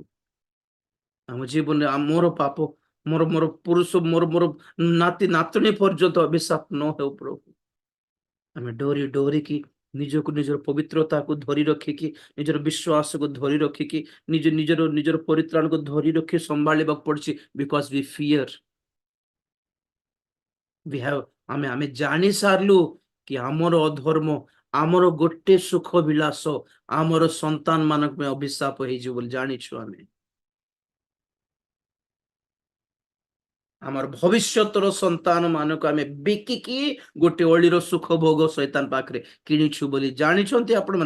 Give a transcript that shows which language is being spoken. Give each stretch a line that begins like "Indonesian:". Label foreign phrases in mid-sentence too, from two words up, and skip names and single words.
Odia: ଆମ ଜୀବନରେ ମୋର ପାପ, ମୋର ମୋର ପୁରୁଷ, ମୋର ମୋର ନାତି ନାତୁଣୀ ପର୍ଯ୍ୟନ୍ତ ଅଭିଶାପ ନ ହେଉ ପ୍ରଭୁ। ଆମେ ଡରି ଡରିକି ନିଜକୁ ନିଜର ପବିତ୍ରତାକୁ ଧରି ରଖିକି, ନିଜର ବିଶ୍ୱାସକୁ ଧରି ରଖିକି, ନିଜର ପରିତ୍ରାଣକୁ ଧରି ରଖି ସମ୍ଭାଳିବାକୁ ପଡୁଛି,
English: because we fear, we have,
Odia: ଆମେ ଜାଣି ସାରିଲୁ କି ଆମର ଅଧର୍ମ, ଆମର ଗୋଟେ ସୁଖ ବିଳାସ ଆମର ସନ୍ତାନ ମାନଙ୍କ ପାଇଁ ଅଭିଶାପ ହେଇଯିବ ବୋଲି ଜାଣିଛୁ ଆମେ। ଆମର ଭବିଷ୍ୟତର ସନ୍ତାନ ମାନଙ୍କୁ ଆମେ ବିକିକି ଗୋଟେ ଅଳିର ସୁଖ ଭୋଗ ଶୈତାନ ପାଖରେ କିଣିଛୁ ବୋଲି ଜାଣିଛନ୍ତି ଆପଣ ମାନେ।